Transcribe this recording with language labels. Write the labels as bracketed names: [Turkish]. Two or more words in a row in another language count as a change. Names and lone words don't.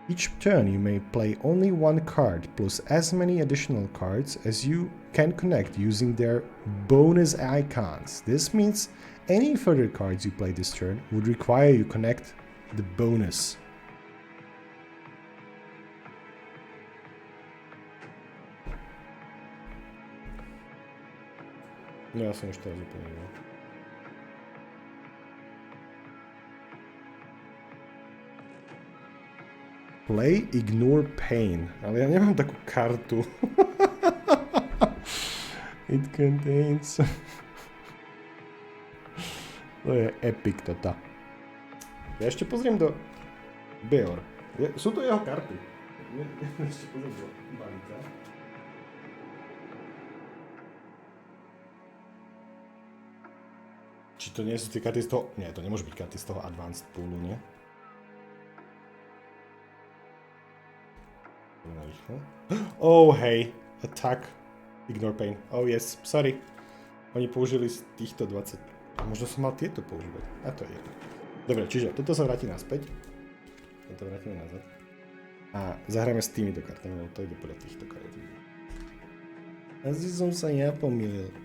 [English] Each turn you may play only one card plus as many additional cards as you can connect using their bonus icons. This means any further cards you play this turn would require you connect the bonus. [Slovak] No ja som už teraz úplne nevedel. [English] Play, ignore pain. [Slovak] Ale ja nemám takú kartu. [English] It contains... [Slovak] To je epic toto. Ja ešte pozriem do... Beor. Sú to jeho karty. Ešte pozriem do balíka. Či to nie sú tie karty z toho... Nie, to nemôže byť karty z toho advanced poolu, nie? Oh, hej. [English] Attack. Ignore pain. Oh, yes. Sorry. [Slovak] Oni použili z týchto 20... Možno som mal tieto používať. A to je jedno. Dobre, čiže toto sa vráti naspäť. Toto vrátime nazad. A zahráme s týmito kartami, lebo to ide podľa týchto kariet. Asi som sa ja pomýlil.